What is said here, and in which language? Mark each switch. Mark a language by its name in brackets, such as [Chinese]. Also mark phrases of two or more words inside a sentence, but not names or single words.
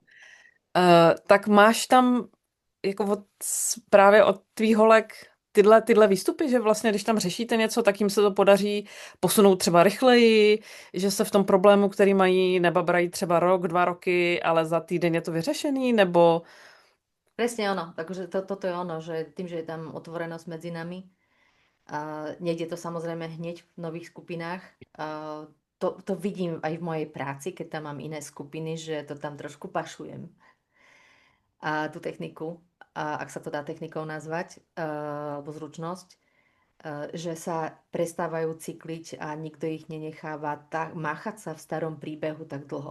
[Czech] tak máš tam jako právě od tvých holek tyhle výstupy, že vlastně, když tam řešíte něco, tak jim se to podaří posunout třeba rychleji, že se v tom problému, který mají, nebabrají třeba rok, 2 roky, ale za týden je to vyřešený, nebo... [Slovak] Presne ono, takže toto je ono, že tým, že je tam otvorenosť medzi nami, nejde to samozrejme hneď v nových skupinách. To vidím aj v mojej práci, keď tam mám iné skupiny, že to tam trošku pašujem. A tú techniku, ak sa to dá technikou nazvať, alebo zručnosť, že sa prestávajú cykliť a nikto ich nenecháva máchať sa v starom príbehu tak dlho.